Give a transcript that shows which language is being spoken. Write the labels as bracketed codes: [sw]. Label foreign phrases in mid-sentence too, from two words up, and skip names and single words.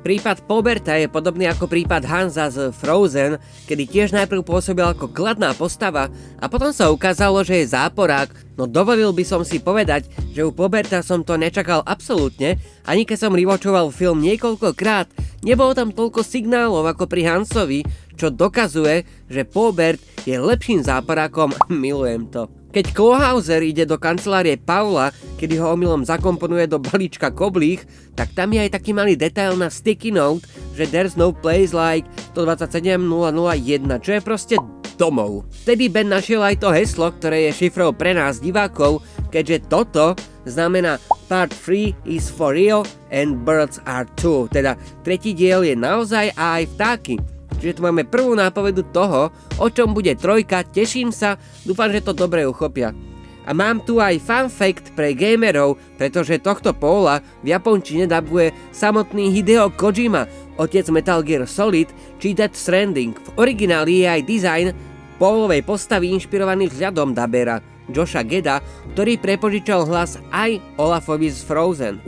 [sk] Prípad Pauberta je podobný ako prípad Hansa z Frozen, kedy tiež najprv pôsobil ako kladná postava a potom sa ukázalo, že je záporák, no dovolil by som si povedať, že u Pauberta som to nečakal absolútne, ani keď som rewatchoval film niekoľkokrát, nebolo tam toľko signálov ako pri Hansovi, čo dokazuje, že Paubert je lepším záporákom, milujem to. Keď Klauhauser ide do kancelárie Paula, kedy ho omylom zakomponuje do balíčka koblích, tak tam je aj taký malý detail na [en] sticky note, [sk] že [en] there's no place like 127.001, [sk] čo je proste domov. Vtedy Ben našiel aj to heslo, ktoré je šifrou pre nás divákov, keďže toto znamená [en] Part 3 is for real and birds are too, [sk] teda tretí diel je naozaj a aj vtáky. Čiže tu máme prvú nápovedu toho, o čom bude trojka, teším sa, dúfam, že to dobre uchopia. A mám tu aj [en] fun fact [sk] pre gamerov, pretože tohto Paula v japončine dabuje samotný Hideo Kojima, otec Metal Gear Solid či Death Stranding. V origináli je aj dizajn Paulovej postavy inšpirovaný vzhľadom dabera Josha Geda, ktorý prepožičal hlas aj Olafovi z Frozen.